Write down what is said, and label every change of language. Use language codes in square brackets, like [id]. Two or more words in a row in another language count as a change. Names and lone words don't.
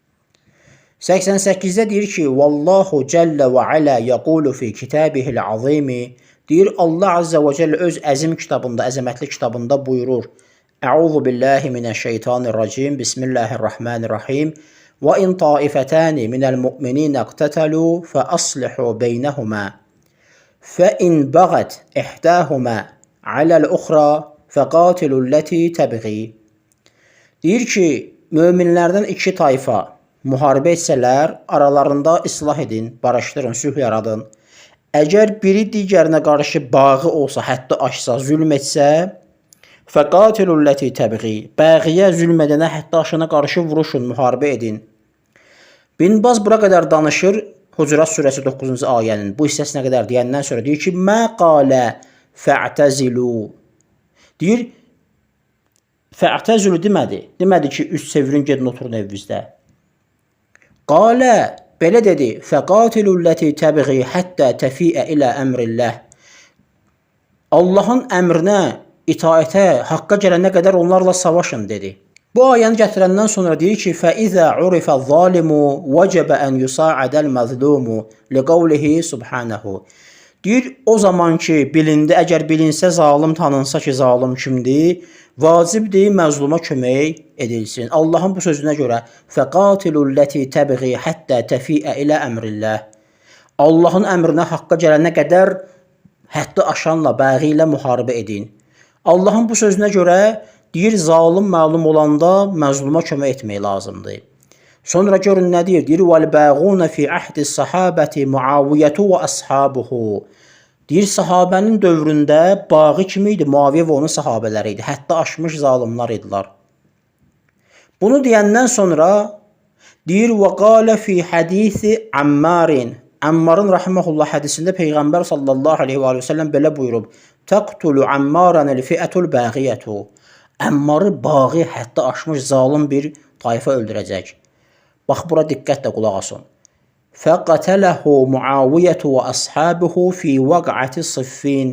[az] 88-də deyir ki, [ar] والله جل وعلا يقول في كتابه العظيم, [az] deyir Allah [ar] عز وجل [az] öz əzim kitabında, əzəmətli kitabında buyurur, [ar] أعوذ بالله من الشيطان الرجيم، بسم الله الرحمن الرحيم, وإن طائفتان من المؤمنين اقتتلوا فأصلحوا بينهما. فإن بغت إحداهما على الأخرى فقاتلوا التي تبغي. [az] Deyir ki, möminlərdən iki tayfa müharibə etsələr, aralarında islah edin, barışdırın, sülh yaradın. Əgər biri digərinə qarşı bağı olsa, hətta aşsa, zülm etsə, [ar] فَقَاتِلُوا الَّتِي تَبْغِي. [az] Bəğiyə, zülm edənə, hətta aşına qarşı vuruşun, müharibə edin. Bin Baz bura qədər danışır, Hucurat surəsi 9-cu ayənin bu hissəsinə qədər deyəndən sonra deyir ki, [ar] ما قال فاعتزلوا. [az] Deyir, fə'təzilu demədi. Demədi ki, üst çevirin, gedin oturun evinizdə. Qalə, belə dedi, [ar] فقاتلوا التي تبغي حتى تفيء إلى أمر الله. [az] Allahın əmrinə, itaətə, haqqa gələnə qədər onlarla savaşın, dedi. Bu ayəni gətirəndən sonra deyir ki, [ar] فَإِذَا عُرِفَ الظَّالِمُ وَجَبَ أَنْ يُسَاعَدَ الْمَظْلُومُ لِقَوْلِهِ subhanahu. [az] Deyir, o zaman ki, bilindi, əgər bilinsə, zalim tanınsa ki, zalim kimdir, vacibdir, məzluma kömək edilsin. Allahın bu sözünə görə, [ar] فَقَاتِلُ الَّتِي تَبْغِي حَتَّى تَفِيَ إِلَى أَمْرِ اللَّهِ. [az] Allahın əmrinə, haqqa gələnə qədər həddi aşanla, bəği ilə müharibə edin. Allahın bu sözünə görə, deyir, zalim məlum olanda məzluma kömək etmək lazımdır. Sonra görün nə deyir? Deyir, [ar] وَالْبَاغُونَ فِي عَهْدِ الصَّحَابَةِ مُعَاوِيَةُ وَأَصْحَابُهُ. [az] Deyir, sahabənin dövründə bağı kimi idi? Muaviyyə və onun sahabələri idi. Hətta aşmış zalimlar idilər. Bunu deyəndən sonra deyir, [ar] وَقَالَ فِي حَدِيثِ عَمَّارٍ [az] Ammarın rahimehullah hədisində Peyğəmbər [ar] صلى الله عليه وسلم [az] belə buyurub: [ar] "تقتل عمارا الفئة الباغية." [az] Ammarı bağı hətta aşmış zalim bir tayfa öldürəcək. Bax bura diqqətlə qulaq asın. [ar] فقتله معاوية وأصحابه في وقعة صفين.